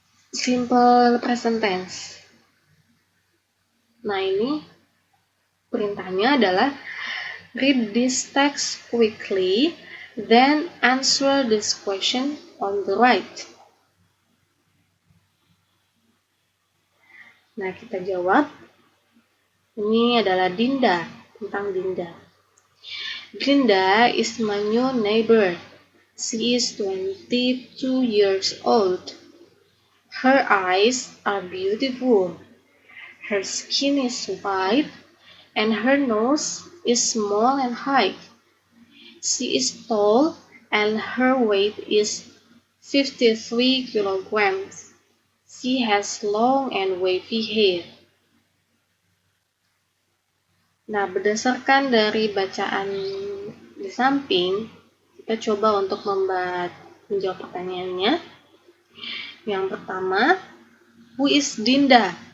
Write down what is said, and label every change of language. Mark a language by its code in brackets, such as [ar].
[en] Simple present tense. [id] Nah, ini perintahnya adalah [en] read this text quickly, then answer this question on the right. [id] Nah, kita jawab. Ini adalah Dinda, tentang Dinda. [en] Dinda is my new neighbor. She is 22 years old. Her eyes are beautiful. Her skin is white, and her nose is small and high. She is tall, and her weight is 53 kilograms. She has long and wavy hair. [id] Nah, berdasarkan dari bacaan di samping, kita coba untuk menjawab pertanyaannya. Yang pertama, [en] who is Dinda?